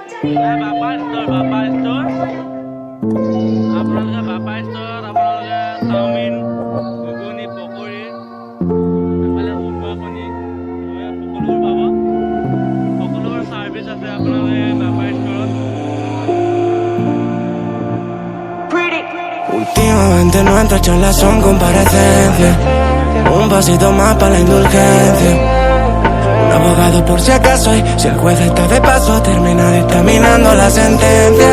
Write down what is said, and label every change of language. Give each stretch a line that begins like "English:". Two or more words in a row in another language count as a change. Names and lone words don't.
Assamese: বাপা ষ্ট'ৰ আপোনালোকে বাপা ষ্ট'ৰত আপোনালোকে চাওমিন, ঘুগুনি, পকৰি, এইফালে উৰুৱা কণী সকলোবোৰ পাব। সকলোবোৰ ছাৰ্ভিচ আছে আপোনালোকে বাপা ষ্ট'ৰত।
Spanish: Últimamente nuestras charlas son comparecencias. Un pasito más para la indulgencia. Un abogado por si acaso y si el juez está de paso termina dictaminando la sentencia.